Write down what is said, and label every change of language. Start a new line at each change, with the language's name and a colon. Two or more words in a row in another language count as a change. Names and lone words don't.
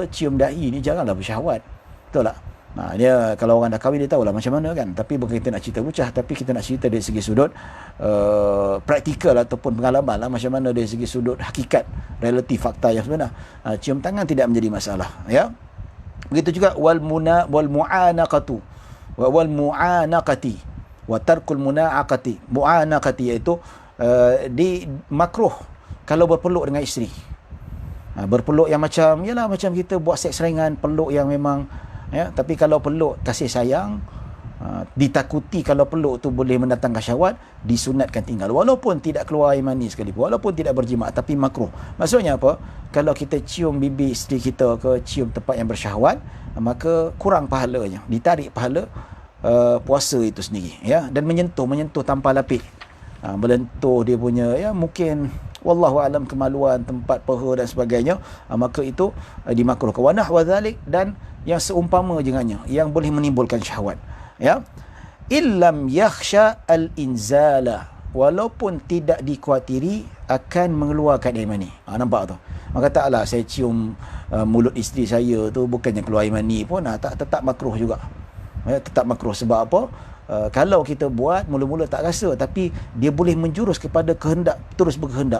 Malay: Cium dahi ni janganlah bersyahwat, betul tak? Dia kalau orang dah kahwin dia tahulah macam mana kan. Tapi bukan kita nak cerita bucah, tapi kita nak cerita dari segi sudut praktikal ataupun pengalaman lah, macam mana dari segi sudut hakikat, relatif, fakta yang sebenar. Cium tangan tidak menjadi masalah ya.
Arabic: Begitu juga والمعانقة والمعانقة وترك المعانقة.
Malay: Mu'anaqati iaitu di makruh kalau berpeluk dengan isteri. Berpeluk yang macam yalah, macam kita buat seks ringan, peluk yang memang ya. Tapi kalau peluk kasih sayang, ditakuti kalau peluk tu boleh mendatangkan syahwat, disunatkan tinggal walaupun tidak keluar air mani sekalipun, walaupun tidak berjima, tapi makruh. Maksudnya apa? Kalau kita cium bibir isteri kita ke, cium tempat yang bersyahwat, maka kurang pahalanya, ditarik pahala puasa itu sendiri ya. Dan menyentuh tanpa lapik, melentuh dia punya ya, mungkin
Arabic: والله أعلم
Malay: kemaluan, tempat peha dan sebagainya, maka itu dimakruhkan.
Arabic: ونحو ذلك,
Malay: dan yang seumpama dengannya yang boleh menimbulkan syahwat ya.
Arabic: إن لم يخش الإنزال,
Malay: walaupun tidak dikhawatiri akan mengeluarkan air mani. Nampak tu? Maka taklah saya cium mulut isteri saya tu bukannya keluar air mani pun, tetap makruh juga ya, tetap makruh. Sebab apa? Kalau kita buat mula-mula tak rasa, tapi dia boleh menjurus kepada kehendak, terus berkehendak.